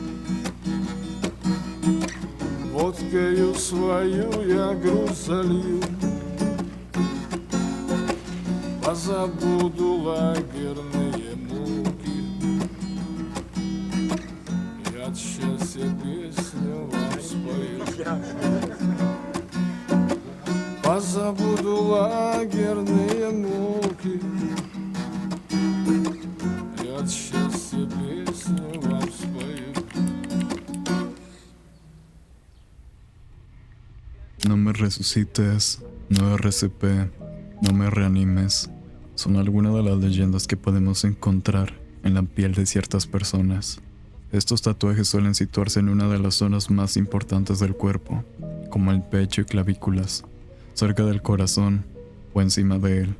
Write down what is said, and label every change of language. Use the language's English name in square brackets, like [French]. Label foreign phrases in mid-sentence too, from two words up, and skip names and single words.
[Russian] Водкою свою я груз залью, позабуду лагерные муки, я от счастья песню вам спою. Позабуду лагерные муки, я от счастья песню вам спою. [Spanish] No me resucites, no RCP, no me reanimes. Son algunas de las leyendas que podemos encontrar en la piel de ciertas personas. Estos tatuajes suelen situarse en una de las zonas más importantes del cuerpo, como el pecho y clavículas, cerca del corazón o encima de él.